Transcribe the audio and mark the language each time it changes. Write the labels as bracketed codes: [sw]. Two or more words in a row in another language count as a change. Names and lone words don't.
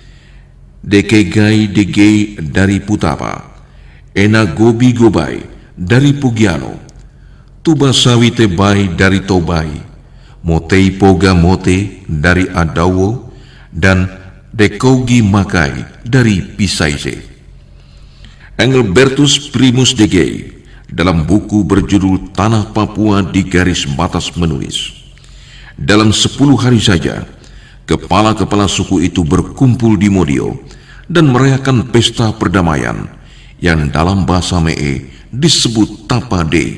[id] Dekegai Dege dari Putapa, Ena Gobi Gobai dari Pugiano, Tubasawi Tebai dari Tobai, Motei Poga Mote dari Adawo, dan Dekogi Makai dari Pisaise. Engelbertus Primus de Gey dalam buku berjudul Tanah Papua di Garis Batas menulis, dalam 10 hari saja, kepala-kepala suku itu berkumpul di Modio dan merayakan pesta perdamaian yang dalam bahasa Mee disebut Tapa Day.